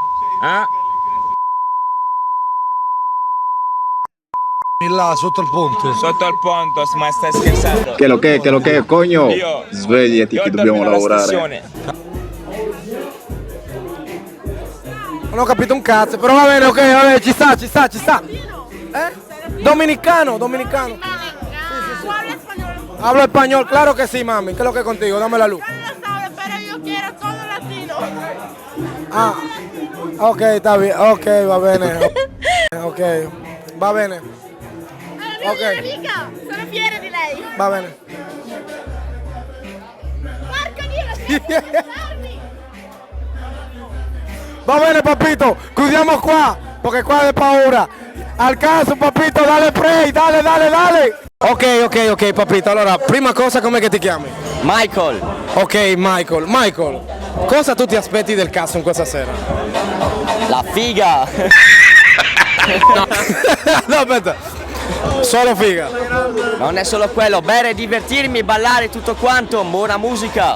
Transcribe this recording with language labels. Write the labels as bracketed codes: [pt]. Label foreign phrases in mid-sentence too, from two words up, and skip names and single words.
[it] Là, sotto il ponte. Sotto il ponte, ma stai scherzando? [es] Che lo che, coño? [it] Io- Svegliati Io che dobbiamo dormo alla lavorare. stazione. Non ho capito un cazzo, però va bene, ok, vabbè, ci sta. [es] Dominicano. Hablo español, claro que sí, mami. ¿Qué es lo que es contigo? Dame la luz. [it] Non lo so, però io [es] quiero todo latino. Ah, ok, está bien, ok, [it] va bene. Ok, va bene, È la mia migliore amica. Sono fiera di lei. va bene. Porca Dio, Va bene, papito, chiudiamo qua, perché qua è paura. [es] Al caso, papito, dale play, dale. Ok, papito, [it] allora, prima cosa, com'è che ti chiami? Michael! Ok, Michael, Cosa tu ti aspetti del Castrum questa sera? La figa! No, aspetta. Solo figa. Non è solo quello, bere, divertirmi, ballare, tutto quanto, buona musica.